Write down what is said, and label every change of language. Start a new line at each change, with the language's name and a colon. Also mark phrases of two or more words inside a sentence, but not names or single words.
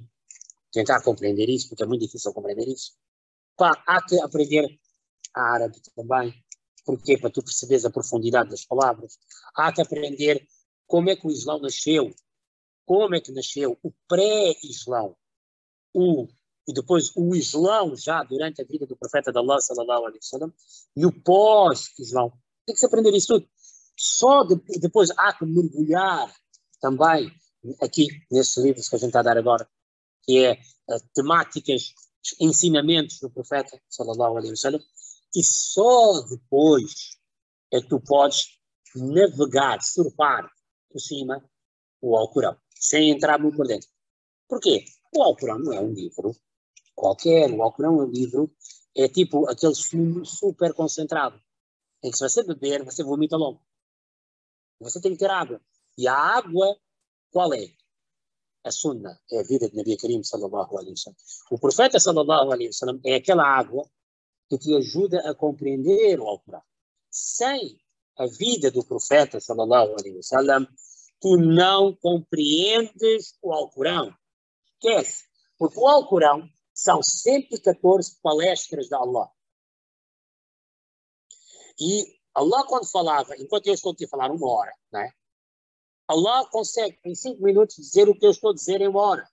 Portuguese: Tentar compreender isso, porque é muito difícil compreender isso. Há que aprender árabe também, porque para tu perceberes a profundidade das palavras. Há que aprender como é que o Islão nasceu, como é que nasceu o pré-Islão, e depois o Islão já durante a vida do profeta de Allah,
Arabic: صلى الله عليه وسلم,
Portuguese: e o pós-Islão. Tem que se aprender isso tudo. Só depois há que mergulhar também aqui nesses livros que a gente está a dar agora, que é temáticas, ensinamentos do profeta,
Arabic: صلى الله عليه وسلم,
Portuguese: e só depois é que tu podes navegar, surfar por cima o Alcorão, sem entrar muito por dentro. Porquê? O Alcorão não é um livro qualquer, o Alcorão é um livro, é tipo aquele sumo super concentrado, em que se você beber, você vomita logo. Você tem que ter água. E a água, qual é? A Sunna, é a vida de
Arabic: نبي كريم, صلى الله عليه وسلم.
Portuguese: O profeta,
Arabic: صلى الله عليه وسلم,
Portuguese: é aquela água que te ajuda a compreender o Alcorão. Sem a vida do profeta,
Arabic: صلى الله عليه وسلم,
Portuguese: tu não compreendes o Alcorão. Esquece. Porque o Alcorão são 114 palestras de Allah. E Allah, quando falava, enquanto eu estou aqui a falar 1 hora, não é? Allah consegue, em 5 minutos, dizer o que eu estou a dizer em 1 hora.